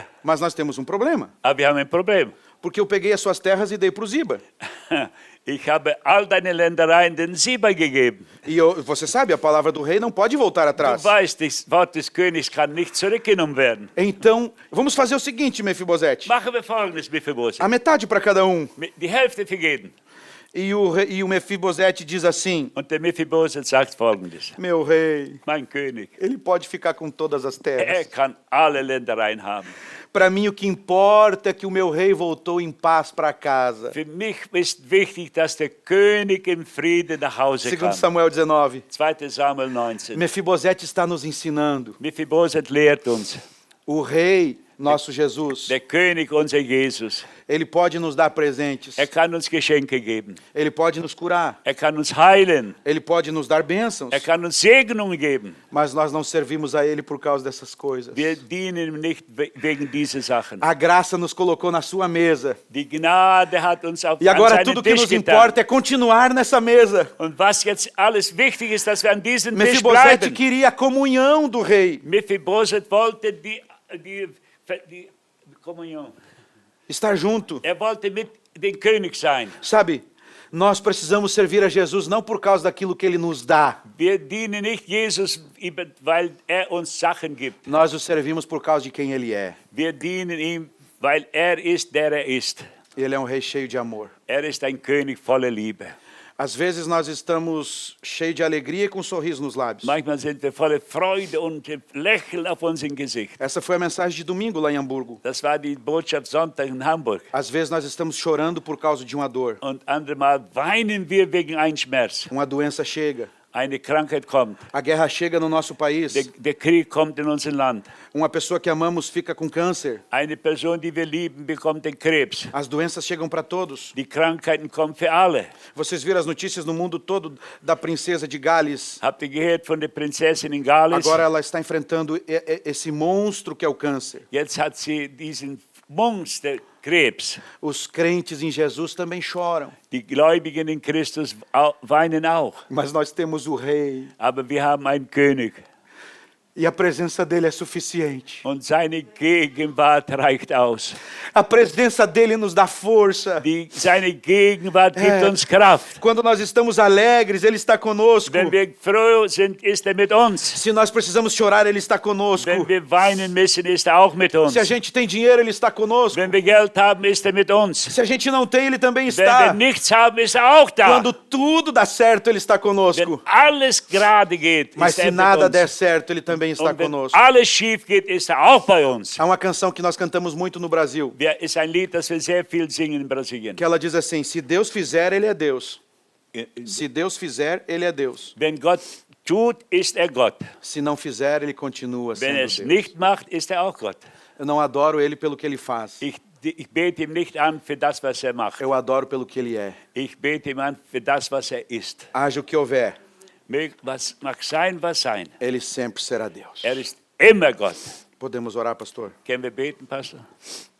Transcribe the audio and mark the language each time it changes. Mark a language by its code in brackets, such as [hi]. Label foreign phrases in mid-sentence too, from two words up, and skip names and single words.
[pt] Mas nós temos um problema. [de] Aber wir haben ein Problem. [pt] Porque eu peguei as suas terras e dei para o Ziba. [de] Ich habe all deine Ländereien den Siba gegeben. [pt] E você sabe, a palavra do rei não pode voltar [de] Du [pt] atrás. [de] weißt, das Wort des Königs kann nicht zurückgenommen werden. [pt] Então, vamos fazer o seguinte, Mefibosete. [de] Machen wir Folgendes, Mephibosheth. [pt] A metade para cada um. [de] Die Hälfte für jeden. [pt] E o Mefibosete diz assim: [de] Und der Mephibosheth sagt Folgendes. [pt] meu rei, [de] Mein König, [pt] ele pode ficar com todas as terras. [de] kann alle Ländereien haben. [pt] Para mim, o que importa é que o meu rei voltou em paz para casa. [de] Für mich ist wichtig, dass der König im Frieden nach Hause [pt] 2 [de] kam. [pt] Samuel 19. [de] 2. Samuel 19. [pt] Mefibosete está nos ensinando. [de] Mephibosheth lehrt uns. [pt] O rei, nosso Jesus, [de] Der König, unser Jesus, [pt] ele pode nos dar presentes. [de] kann uns Geschenke geben. [pt] Ele pode nos curar. [de] Kann uns heilen. [pt] Ele pode nos dar bênçãos. [de] Kann uns Segnungen geben. [pt] Mas nós não servimos a ele por causa dessas coisas. [de] Wir dienen ihm nicht wegen dieser Sachen. [pt] A graça nos colocou na sua mesa. [de] Die Gnade hat uns auf [pt] E [de] an [pt] agora [de] seinen [pt] tudo que [de] Tisch [pt] nos [de] getan. [pt] importa é continuar nessa mesa. [de] Und was jetzt alles wichtig ist, dass wir an diesem Tisch [pt] Mefibosete [de] bleiben. [pt] queria a comunhão do rei. [de] Mephibosheth wollte die Kommunion. [pt] Estar junto. [de] Wollte mit dem König sein. [pt] Sabe, nós precisamos servir a Jesus não por causa daquilo que ele nos dá. [de] Wir dienen nicht Jesus, weil uns Sachen gibt. [pt] Nós o servimos por causa de quem ele é. [de] Wir dienen ihm, weil ist, der ist. [pt] Ele é um rei cheio de amor. [de] Ist ein König voller Liebe. [pt] Às vezes nós estamos cheios de alegria e com um sorriso nos lábios. [de] Manchmal sind wir voller Freude und Lächeln auf unserem Gesicht. [pt] Essa foi a mensagem de domingo lá em Hamburgo. [de] Das war die Botschaft Sonntag in Hamburg. [pt] Às vezes nós estamos chorando por causa de uma dor. [de] Und andermal weinen wir wegen einem Schmerz. [pt] Uma doença chega. [de] Eine Krankheit kommt. [pt] A guerra chega no nosso país. [de] Der Krieg kommt in unser Land. [pt] Uma pessoa que amamos fica com câncer. [de] Eine Person, die wir lieben, bekommt den Krebs. [pt] As doenças chegam para todos. [de] Die Krankheiten kommen für alle. [pt] Vocês viram as notícias no mundo todo da princesa de Gales. [de] Habt ihr gehört von der Prinzessin in Gales? [pt] Agora ela está enfrentando esse monstro que é o câncer. [de] Jetzt hat sie diesen Monsterkrebs. [pt] Os crentes em Jesus também choram. [de] Die Gläubigen in Christus weinen auch. [pt] Mas nós temos o rei. [de] Aber wir haben einen König. [pt] E a presença dele é suficiente. [de] Und seine Gegenwart reicht aus. [pt] A presença dele nos dá força. [de] Seine Gegenwart gibt uns Kraft. [pt] Quando nós estamos alegres, ele está conosco. [de] Wenn wir froh sind, ist mit uns. [pt] Se nós precisamos chorar, ele está conosco. [de] Wenn wir weinen müssen, ist auch mit uns. [pt] Se a gente tem dinheiro, ele está conosco. [de] Wenn wir Geld haben, ist mit uns. [pt] Se a gente não tem, ele também [de] Wenn [pt] está. [de] wir nichts haben, ist auch da. [pt] Quando tudo dá certo, ele está conosco. [de] Wenn alles gerade geht, [pt] Mas [de] ist [pt] se [de] mit [pt] nada [de] uns. [pt] der certo, ele também está [de] Und wenn [pt] conosco. [de] alles schief geht, ist auch bei uns. [pt] Há uma canção que nós cantamos muito no Brasil, [de] Ist ein Lied, das wir sehr viel singen in Brasilien. [pt] que ela diz assim: se Deus fizer, ele é Deus. Se Deus fizer, ele é Deus. [de] Wenn Gott tut, ist Gott. [pt] Se não fizer, ele continua [de] Wenn [pt] sendo [de] es [pt] Deus. [de] nicht macht, ist auch Gott. [pt] Eu não adoro ele pelo que ele faz. [de] Ich bete ihm nicht an für das, was macht. [pt] Eu adoro pelo que ele é. [de] Ich bete ihm an für das, was ist. [pt] Haja o que houver, [de] Was mag sein, was sein. [pt] ele sempre será Deus. [de] Ist immer Gott. [pt] Podemos orar, pastor? [de] Können wir beten, Pastor?